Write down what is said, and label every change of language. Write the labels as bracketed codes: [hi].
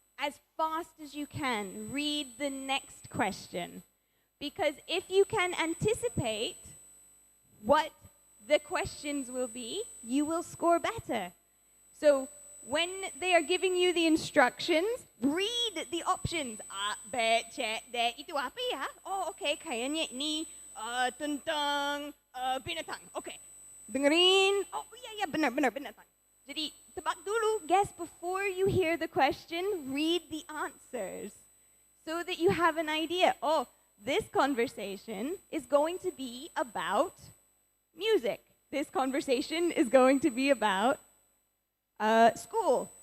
[en] As fast as you can, read the next question. Because if you can anticipate what the questions will be, you will score better. So when they are giving you the instructions, read the options. [id] A, B, C, D, itu apa ya? Oh, okay, kayaknya ini tentang binatang. Okay, dengerin. Oh, iya, benar, binatang. Jadi, tebak dulu, [en] guess before you hear the question, read the answers. So that you have an idea. Oh, this conversation is going to be about music. This conversation is going to be about school.